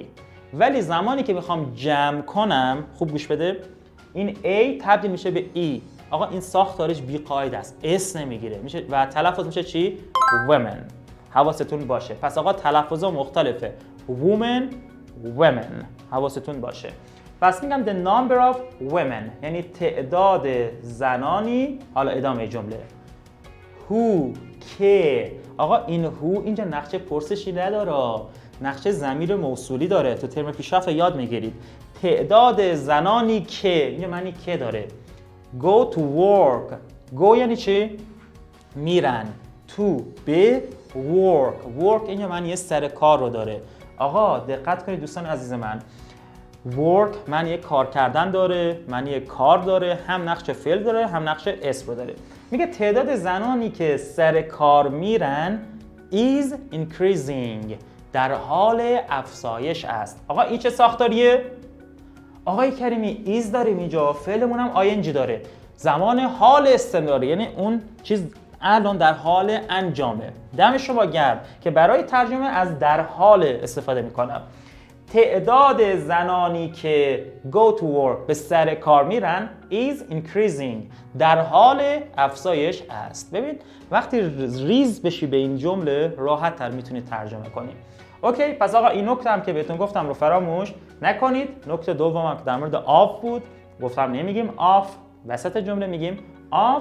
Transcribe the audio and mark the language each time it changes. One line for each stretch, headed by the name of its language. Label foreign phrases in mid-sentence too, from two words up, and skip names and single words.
Persian: ولی زمانی که میخوام جمع کنم، خوب گوش بده، این ای تبدیل میشه به ای. آقا این ساختارش بی قاعده است، اس نمیگیره میشه و تلفظ میشه چی؟ women. حواستون باشه. پس آقا تلفظا مختلفه.
English: women، women.
Persian: حواستون باشه. پس میگم
English: the number of women،
Persian: یعنی تعداد زنانی. حالا ادامه جمله. who، که. آقا این who اینجا نقشه پرسشی نداره، نقشه ضمیر موصولی داره. تو ترم پیشرفت یاد میگیرید. تعداد زنانی که، اینجا معنی که داره.
English: go to work. go
Persian: یعنی چی؟ میرن. to به work. work اینجا معنی سر کار رو داره. آقا دقت کنید دوستان عزیز من، work معنی کار کردن داره، معنی کار داره، هم نقش فعل داره هم نقش اسم رو داره. میگه تعداد زنانی که سر کار میرن
English: is increasing،
Persian: در حال افزایش است. آقا این چه ساختاریه؟ آقای کریمی ایز داریم اینجا، فعلمون هم آینجی داره، زمان حال استمراری، یعنی اون چیز الان در حال انجامه. دم شما گرم که برای ترجمه از در حال استفاده میکنم. تعداد زنانی که
English: go to work
Persian: به سر کار میرن
English: is increasing،
Persian: در حال افزایش است. ببین وقتی ریز بشی به این جمله راحت تر میتونید ترجمه کنید. اوکی، پس آقا این نکته هم که بهتون گفتم رو فراموش نکنید. نکته دومم که در مورد آف بود، گفتم نمیگیم آف، وسط جمله میگیم آف.